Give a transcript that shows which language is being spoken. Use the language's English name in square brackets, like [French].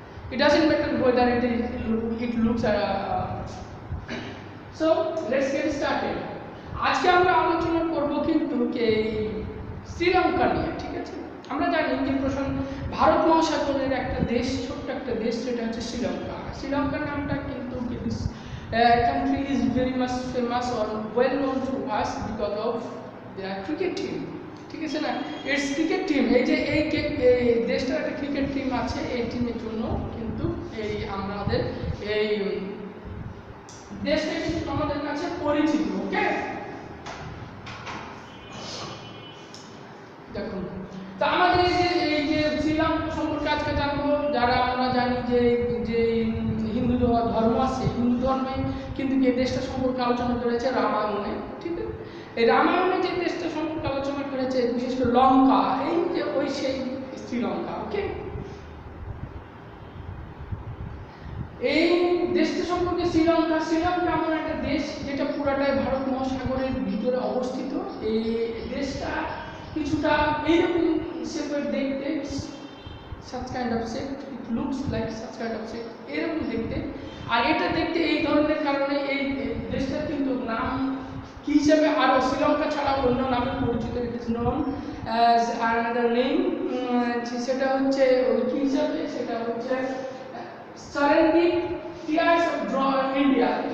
[English] It doesn't matter whether it looks. So let's get started. [Bangla] আজকে আমরা আলোচনা করব কিন্তু শ্রীলঙ্কা নিয়ে, ঠিক আছে? আমরা জানি যে ভারত মহাসাগরের একটা দেশ, ছোট্ট একটা দেশ, সেটা হচ্ছে শ্রীলঙ্কা। শ্রীলঙ্কার নামটা কিন্তু [English] country is very much famous or well known to us because of their cricket team, [Bangla] ঠিক আছে না? [English] It's cricket team. [Bangla] এই যে এই দেশটার একটা ক্রিকেট টিম আছে, এই টিমের জন্য কিন্তু আমাদের এই দেশটা কিন্তু আমাদের কাছে পরিচিত। ওকে, দেখুন, তো আমাদের এই যে শ্রীলঙ্কা সম্পর্কে আজকে জানবো। যারা আমরা জানি যে হিন্দু ধর্ম আছে, হিন্দু ধর্মে কিন্তু এই দেশটা সম্পর্কে আলোচনা করেছে রামায়ণে, ঠিক আছে? এই রামায়ণে যে দেশটা সম্পর্কে আলোচনা করেছে, বিশেষ করে লঙ্কা, এই যে সেই শ্রীলঙ্কা। ওকে, এই দেশটা সম্পর্কে শ্রীলঙ্কা এমন একটা দেশ যেটা পুরাটাই ভারত মহাসাগরের ভিতরে অবস্থিত। এই দেশটা কিছুটা এইরকম শেপের দেখতে, [English] such kind of shape, [Bangla] it looks like such kind of shape, এরকম দেখতে। আর এটা দেখতে এই ধরনের কারণে এই দেশটা কিন্তু নাম কি হিসাবে আরো শ্রীলঙ্কা ছাড়া অন্য নামে পরিচিত। [English] it is known as another name, [Bangla] সেটা হচ্ছে কি হিসাবে, সেটা হচ্ছে সারেন্দ্বীপ, [English] Tears of India.